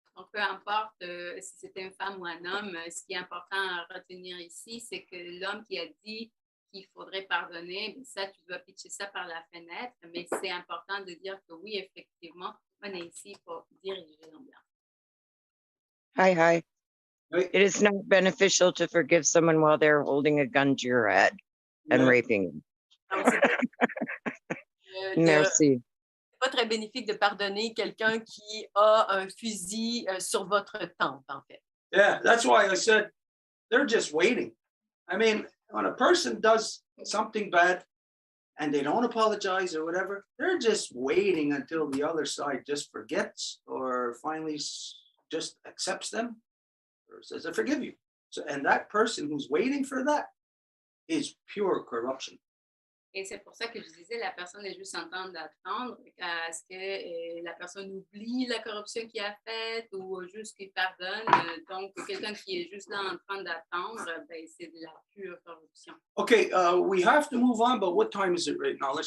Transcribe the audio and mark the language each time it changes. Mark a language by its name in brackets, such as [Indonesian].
[French] Donc, peu importe si c'était une femme ou un homme, ce qui est important à retenir ici, c'est que l'homme qui a dit qu'il faudrait pardonner, ça, tu dois pitcher ça par la fenêtre, mais c'est important de dire que oui, effectivement, on est ici pour diriger l'ambiance. [English] Hi. It is not beneficial to forgive someone while they're holding a gun to your head and raping you. [French] Merci. Pas très bénéfique de pardonner quelqu'un qui a un fusil sur votre tempe, en fait. [English] Yeah, that's why I said they're just waiting. I mean, when a person does something bad and they don't apologize or whatever, they're just waiting until the other side just forgets or finally just accepts them or says, I forgive you. So, and that person who's waiting for that is pure corruption. [French] Et c'est pour ça que je disais, la personne est juste en train d'attendre à ce que la personne oublie la corruption qu'il a faite ou juste qu'il pardonne. Donc, quelqu'un qui est juste là en train d'attendre, ben, c'est de la pure corruption. [English] Okay, we have to move on, but what time is it right now?